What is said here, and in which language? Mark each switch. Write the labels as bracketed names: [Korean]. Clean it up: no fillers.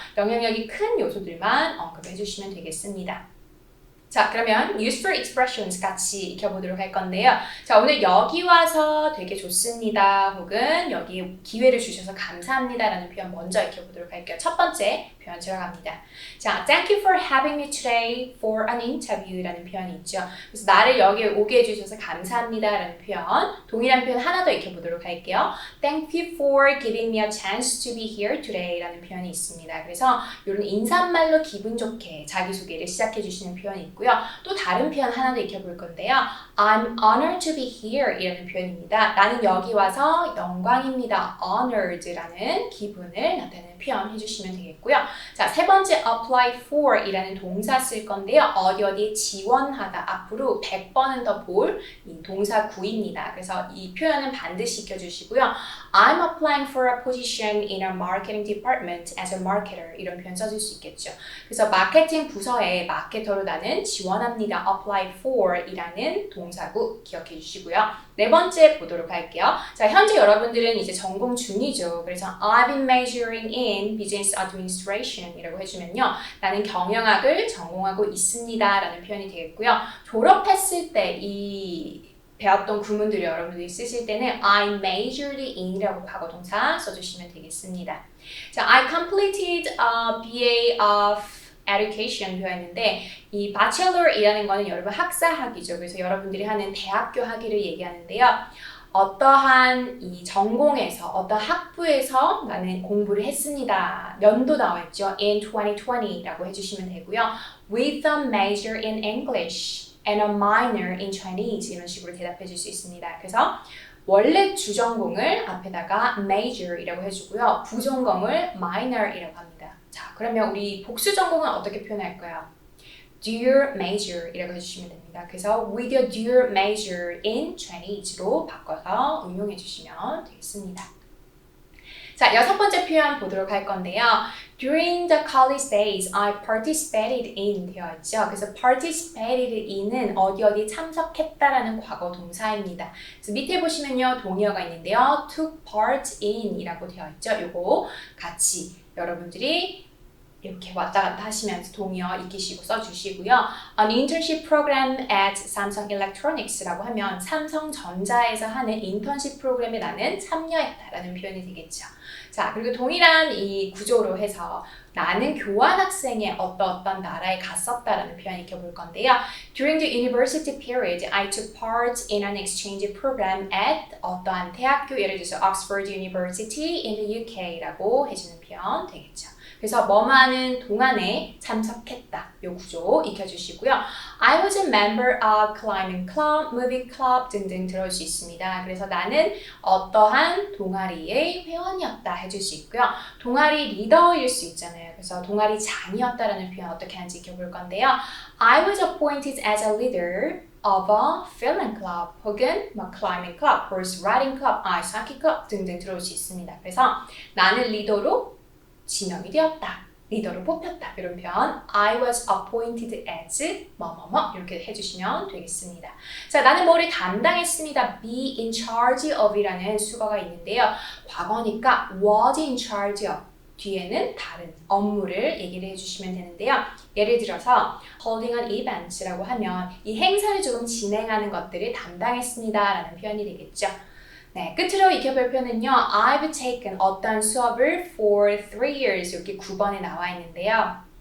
[Korean] 영향력이 큰 요소들만 언급해 주시면 되겠습니다. 자, 그러면 [English] useful expressions [Korean] 같이 익혀보도록 할 건데요. 자, 오늘 여기 와서 되게 좋습니다. 혹은 여기 기회를 주셔서 감사합니다 라는 표현 먼저 익혀보도록 할게요. 첫 번째 표현 들어갑니다. 자, [English] thank you for having me today for an interview [Korean] 라는 표현이 있죠. 그래서 나를 여기에 오게 해주셔서 감사합니다 라는 표현, 동일한 표현 하나 더 익혀보도록 할게요. [English] Thank you for giving me a chance to be here today [Korean] 라는 표현이 있습니다. 그래서 이런 인사말로 기분 좋게 자기소개를 시작해주시는 표현이 있고요. 또 다른 표현 하나 더 익혀볼 건데요. [English] I'm honored to be here [Korean] 이라는 표현입니다. 나는 여기 와서 영광입니다. honored라는 기분을 나타내는 표현 해주시면 되겠고요. 자, 세 번째 apply for 이라는 동사 쓸 건데요. 어디에 지원하다 앞으로 100번은 더 볼 이 동사 구입니다. 그래서 이 표현은 반드시 익혀주시고요. [English] I'm applying for a position in a marketing department as a marketer [Korean] 이런 표현 써줄 수 있겠죠. 그래서 마케팅 부서에 마케터로 나는 지원합니다. apply for 이라는 동사구 기억해 주시고요. 네 번째 보도록 할게요. 자, 현재 여러분들은 이제 전공 중이죠. 그래서 [English] I've been majoring in business administration [Korean] 이라고 해주면요. 나는 경영학을 전공하고 있습니다 라는 표현이 되겠고요. 졸업했을 때 이 배웠던 구문들을 여러분들이 쓰실 때는 [English] I majored in [Korean] 이라고 과거동사 써주시면 되겠습니다. 자, [English] I completed a BA of education [Korean] 되어있는데 이 bachelor이라는 거는 여러분 학사학위죠. 그래서 여러분들이 하는 대학교 학위를 얘기하는데요. 어떠한 이 전공에서 어떤 학부에서 나는 공부를 했습니다. 연도 나와 있죠. [English] In 2020 [Korean] 라고 해주시면 되고요. [English] With a major in English and a minor in Chinese [Korean] 이런 식으로 대답해 줄 수 있습니다. 그래서 원래 주전공을 앞에다가 major이라고 해주고요. 부전공을 minor이라고 합니다. 자, 그러면 우리 복수 전공은 어떻게 표현할까요? [English] Do your major [Korean] 이라고 해주시면 됩니다. 그래서 [English] with your do your major in Chinese, [Korean] 로 바꿔서 응용해 주시면 되겠습니다. 자, 6번째 표현 보도록 할 건데요. [English] During the college days, I participated in [Korean] 되어 있죠. 그래서 participated in은 어디 참석했다라는 과거 동사입니다. 그래서 밑에 보시면요, 동의어가 있는데요. [English] took part in [Korean] 이라고 되어 있죠. 요거 같이 여러분들이 이렇게 왔다 갔다 하시면서 동의어 익히시고 써주시고요. [English] An internship program at Samsung Electronics [Korean] 라고 하면 삼성전자에서 하는 인턴십 프로그램에 나는 참여했다라는 표현이 되겠죠. 자, 그리고 동일한 이 구조로 해서 나는 교환학생의 어떤 나라에 갔었다라는 표현 익혀볼 건데요. [English] During the university period, I took part in an exchange program at [Korean] 어떠한 대학교, 예를 들어서 [English] Oxford University in the UK [Korean] 라고 해주는 표현 되겠죠. 그래서 뭐뭐하는 동안에 참석했다. 요 구조 익혀주시고요. [English] I was a member of climbing club, movie club [Korean] 등등 들어올 수 있습니다. 그래서 나는 어떠한 동아리의 회원이었다 해줄 수 있고요. 동아리 리더일 수 있잖아요. 그래서 동아리 장이었다라는 표현 어떻게 하는지 익혀볼 건데요. [English] I was appointed as a leader of a film club [Korean] 혹은 [English] climbing club, horse riding club, ice hockey club [Korean] 등등 들어올 수 있습니다. 그래서 나는 리더로 지명이 되었다. 리더로 뽑혔다. 이런 표현 [English] I was appointed as [Korean] 뭐뭐뭐 이렇게 해주시면 되겠습니다. 자, 나는 뭐를 담당했습니다. [English] be in charge of [Korean] 이라는 수거가 있는데요. 과거니까 [English] was in charge of [Korean] 뒤에는 다른 업무를 얘기를 해주시면 되는데요. 예를 들어서 [English] holding an events [Korean] 라고 하면 이 행사를 조금 진행하는 것들을 담당했습니다 라는 표현이 되겠죠. 네, 끝으로 익혀볼 표현은요. [English] I've taken [Korean] 어떤 수업을 [English] for 3 years [Korean] 이렇게 9번에 나와 있는데요.